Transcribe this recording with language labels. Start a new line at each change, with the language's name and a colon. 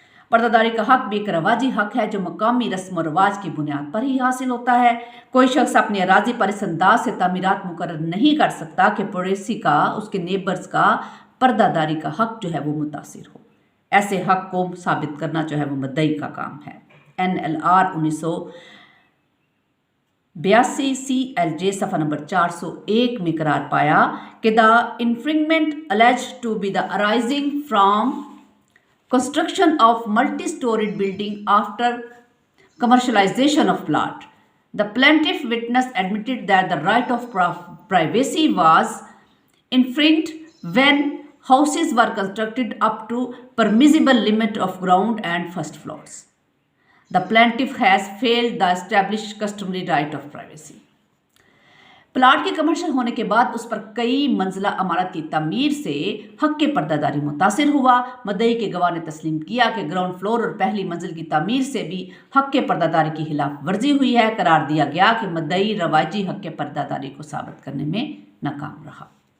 Hindi: पर्दादारी का हक़ भी एक रवाजी हक़ है जो मकामी रस्म व रवाज की बुनियाद पर ही हासिल होता है। कोई शख्स अपनी अराजी पर इस अंदाज से तामीरात मुकर्रर नहीं कर सकता कि पड़ोसी का उसके नेबर्स का पर्दादारी का हक़ जो है वो मुतासिर हो। ऐसे हक़ को साबित करना जो है वो मुद्दई का काम है। NLR
English: 82 CLJ
Hindi: सफ़ा नंबर 401 में करार पाया कि the इन्फ्रिंगमेंट
English: alleged to be the arising from construction of multi-storied building after commercialization of plot. The plaintiff witness admitted that the right of privacy was infringed when houses were constructed up to permissible limit of ground and first floors. The plaintiff has failed the established customary right of privacy.
Hindi: Plot के commercial होने के बाद उस पर कई मंजिला इमारत की तमीर से हक के पर्दादारी मुतासिर हुआ। मदई के गवाह ने तस्लीम किया कि ग्राउंड फ्लोर और पहली मंजिल की तमीर से भी हक के पर्दादारी की खिलाफ वर्जी हुई है। करार दिया गया कि मदई रवाजी हक के पर्दादारी को साबित करने में नाकाम रहा।